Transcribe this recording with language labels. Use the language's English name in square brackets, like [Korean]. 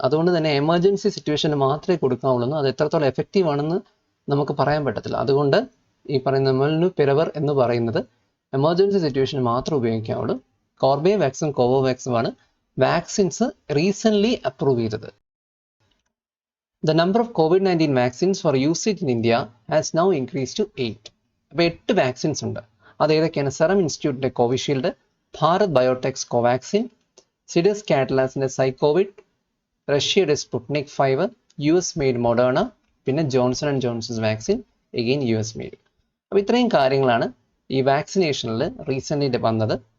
[Malayalam] അതുകൊണ്ട് തന്നെ എമർജൻസി സിറ്റുവേഷന് മാത്രമേ കൊടുക്കാവുള്ളൂ. അത് എത്രത്തോളം എഫക്റ്റീവ് ആണെന്ന് നമുക്ക് പറയാൻ പറ്റത്തില്ല. അതുകൊണ്ട് ഈ പറയുന്ന മൊൽനുപെരിവാർ എന്ന് പറയുന്നത് എമർജൻസി സിറ്റുവേഷന് മാത്രം ഉപയോഗിക്കാവുള്ളൂ. കോർബേവാക്സും കോവോവാക്സുമാണ് വാക്സിൻസ് റീസെൻ്റ്ലി അപ്രൂവ് ചെയ്തത്. [English] The number of COVID-19 vaccines for usage in India has now increased to 8. [Malayalam] അപ്പോൾ 8 വാക്സിൻസ് ഉണ്ട്. അത് ഏതൊക്കെയാണ്? സെറം ഇൻസ്റ്റിറ്റ്യൂട്ടിൻ്റെ കോവിഷീൽഡ്, ഭാരത് ബയോടെക്സ് കോവാക്സിൻ, സിഡസ് കാറ്റലാസിൻ്റെ സൈക്കോവിഡ്, റഷ്യയുടെ സ്പുട്നിക് 5, US മെയ്ഡ് മൊഡേണ, പിന്നെ Johnson and Johnson's vaccine again US made. അപ്പോൾ ഇത്രയും കാര്യങ്ങളാണ് ഈ വാക്സിനേഷനിൽ റീസെൻ്റ്ലി വന്നത്.